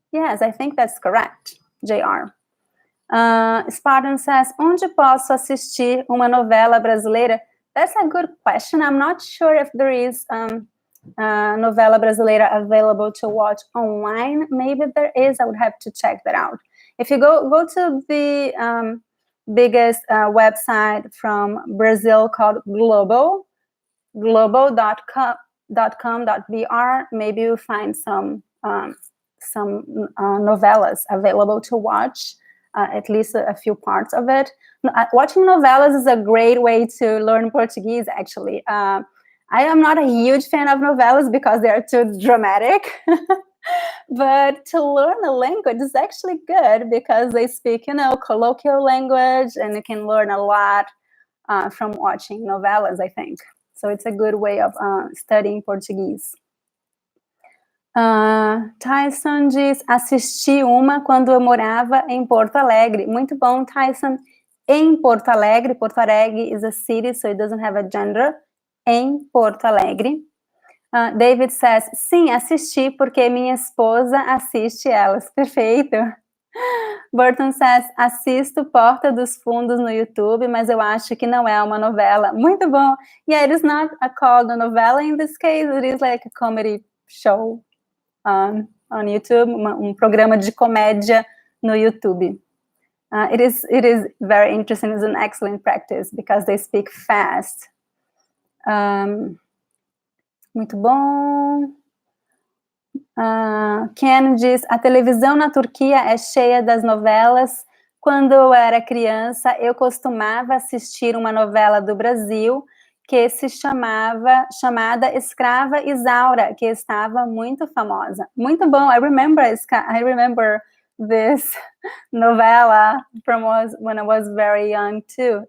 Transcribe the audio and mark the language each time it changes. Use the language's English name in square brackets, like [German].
[English] Yes, I think that's correct, JR. Spartan says, [Portuguese] onde posso assistir uma novela brasileira? [English] That's a good question. I'm not sure if there is novela brasileira available to watch online. Maybe there is. I would have to check that out. If you go to the biggest website from Brazil called global.com.br, maybe you'll find some novelas available to watch, at least a few parts of it. Watching novelas is a great way to learn Portuguese, actually. I am not a huge fan of novelas because they are too dramatic. But to learn a language is actually good because they speak, colloquial language, and you can learn a lot from watching novelas, I think. So it's a good way of studying Portuguese. [Portuguese] Tyson diz, assisti uma quando eu morava em Porto Alegre. Muito bom, Tyson. [English] Em Porto Alegre is a city, so it doesn't have a gender. [Portuguese] Em Porto Alegre. [English] David says, [Portuguese] sim, assisti porque minha esposa assiste elas. Perfeito. [English] Burton says, [Portuguese] assisto Porta dos Fundos no YouTube, mas eu acho que não é uma novela. Muito bom. [English] Yeah, it is not called a novela in this case. It is like a comedy show on YouTube, [Portuguese] programa de comédia no YouTube. [English] It is very interesting. It's an excellent practice because they speak fast. [Portuguese] Muito bom. Ken diz, a televisão na Turquia é cheia das novelas. Quando eu era criança, eu costumava assistir uma novela do Brasil que se chamada Escrava Isaura, que estava muito famosa. Muito bom, [English] I remember this novela from when I was very young too.